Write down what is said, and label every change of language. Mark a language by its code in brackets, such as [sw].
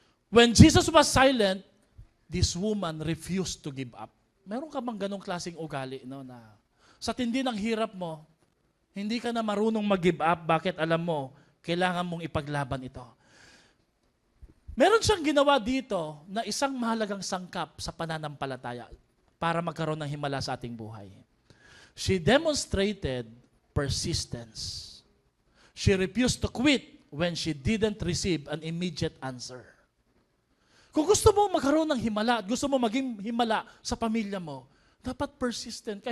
[en] When Jesus was silent, this woman refused to give up. [tl] Meron ka bang ganong klaseng ugali, no, na sa tindi ng hirap mo, hindi ka na marunong mag-give up. Bakit? Alam mo, kailangan mong ipaglaban ito. Meron siyang ginawa dito na isang mahalagang sangkap sa pananampalataya para magkaroon ng himala sa ating buhay. [en] She demonstrated persistence. She refused to quit when she didn't receive an immediate answer. [tl] Kung gusto mo magkaroon ng himala at gusto mo maging himala sa pamilya mo, dapat persistent ka.